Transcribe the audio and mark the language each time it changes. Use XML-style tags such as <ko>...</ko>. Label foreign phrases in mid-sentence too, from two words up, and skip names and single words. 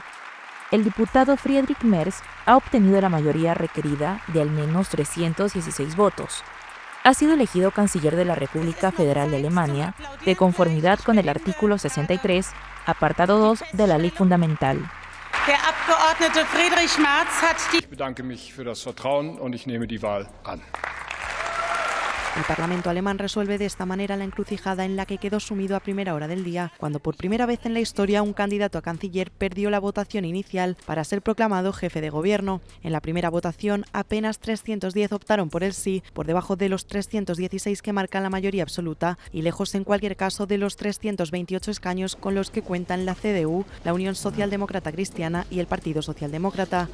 <es>El diputado Friedrich Merz ha obtenido la mayoría requerida de al menos 316 votos. Ha sido elegido canciller de la República Federal de Alemania de conformidad con el artículo 63, apartado 2 de la Ley Fundamental.</es> <de>Ich bedanke mich für das Vertrauen und ich nehme die Wahl an.</de> <es>El Parlamento alemán resuelve de esta manera la encrucijada en la que quedó sumido a primera hora del día, cuando por primera vez en la historia un candidato a canciller perdió la votación inicial para ser proclamado jefe de gobierno. En la primera votación, apenas 310 optaron por el sí, por debajo de los 316 que marcan la mayoría absoluta y lejos en cualquier caso de los 328 escaños con los que cuentan la CDU, la Unión Socialdemócrata Cristiana y el Partido Socialdemócrata.</es>